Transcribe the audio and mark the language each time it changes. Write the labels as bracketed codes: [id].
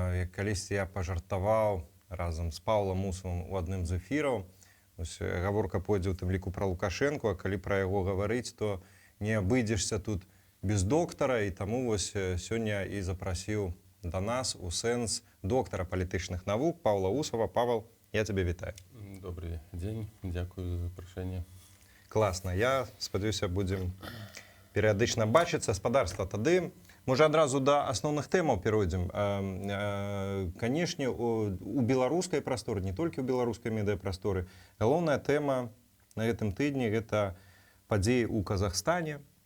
[be] Калісьці я пажартаваў разам з Паўлам Усавым у адным з эфіраў. Гаворка пойдзе ў тым ліку пра Лукашэнку, а калі пра яго гаварыць, то не абыдзешся тут без доктара, і таму сёння і запрасіў да нас у сэнс доктара палітычных навук Паўла Усава. Павел, я тебе вітаю. [uk] Добрый день, дякую за запрошение. [be] Класна. Я спадзяюся, будзем перыядычна бачыцца. Спадарства, тады можа адразу да асноўных тэмаў перайдзем. Канешне, у беларускай прасторы, не толькі ў беларускай медыяпрасторы, галоўная тэма на гэтым тыдні гэта падзеі ў Казахстане.